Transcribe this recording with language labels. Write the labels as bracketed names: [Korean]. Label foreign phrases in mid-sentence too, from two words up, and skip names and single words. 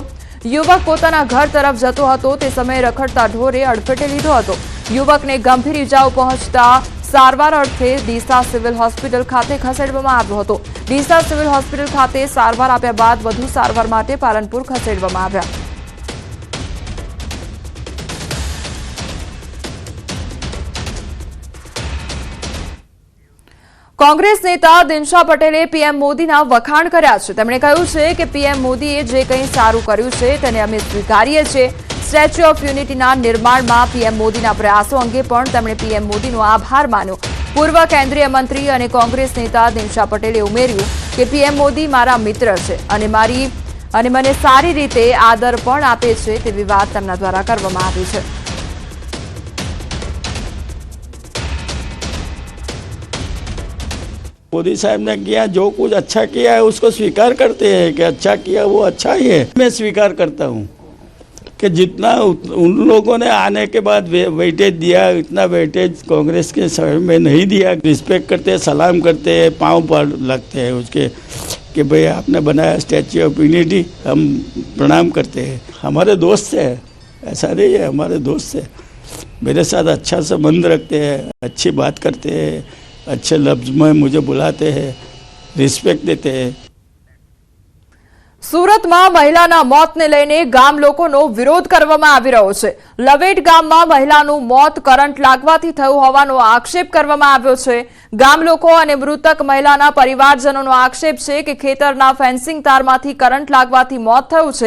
[Gujarati] યુવક પોતાના ઘર તરફ જતો હતો તે સમયે રખડતા ઢોરે અડફેટે લીધો હતો। યુવકને ગંભીર ઇજાઓ પહોંચતા સારવાર અર્થે ડીસા સિવિલ હોસ્પિટલ ખાતે ખસેડવામાં આવ્યો હતો। ડીસા સિવિલ હોસ્પિટલ ખાતે સારવાર આપ્યા બાદ વધુ સારવાર માટે પાલનપુર ખસેડવામાં આવ્યા। કોંગ્રેસ નેતા દિનશા પટેલે પીએમ મોદીના વખાણ કર્યા છે। તેમણે કહ્યું છે કે પીએમ મોદીએ જે કંઈ સારું કર્યું છે તેને અમે સ્વીકારીએ છીએ। સ્ટેચ્યુ ઓફ યુનિટીના નિર્માણમાં પીએમ મોદીના પ્રયાસો અંગે પણ તેમણે પીએમ મોદીનો આભાર માન્યો। પૂર્વ કેન્દ્રીય મંત્રી અને કોંગ્રેસ નેતા દિનશા પટેલે ઉમેર્યું કે પીએમ મોદી મારા મિત્ર છે અને મને સારી રીતે આદર પણ આપે છે તેવી વાત તેમના દ્વારા કરવામાં આવી છે। [Hindi] मोदी साहब ने किया जो कुछ अच्छा किया है उसको स्वीकार करते हैं कि अच्छा किया वो अच्छा ही है। मैं स्वीकार करता हूँ कि जितना उन लोगों ने आने के बाद वेटेज दिया इतना वेटेज कांग्रेस के समय में नहीं दिया। रिस्पेक्ट करते हैं, सलाम करते हैं, पाँव पर लगते हैं उसके कि भाई आपने बनाया स्टैच्यू ऑफ यूनिटी, हम प्रणाम करते हैं। हमारे दोस्त है, ऐसा नहीं है, हमारे दोस्त है, मेरे साथ अच्छा संबंध रखते हैं, अच्छी बात करते हैं, अच्छे लफ्ज में मुझे बुलाते हैं, रिस्पेक्ट देते हैं। [Gujarati] સુરતમાં મહિલાના મોતને લઈને ગામ લોકોનો વિરોધ કરવામાં આવી રહ્યો છે। લવેટ ગામમાં મહિલાનું મોત કરંટ લાગવાથી થયું હોવાનો આક્ષેપ કરવામાં આવ્યો છે। ગામ લોકો અને મૃતક મહિલાના પરિવારજનોનો આક્ષેપ છે કે ખેતરના ફેન્સિંગ તારમાંથી કરંટ લાગવાથી મોત થયું છે।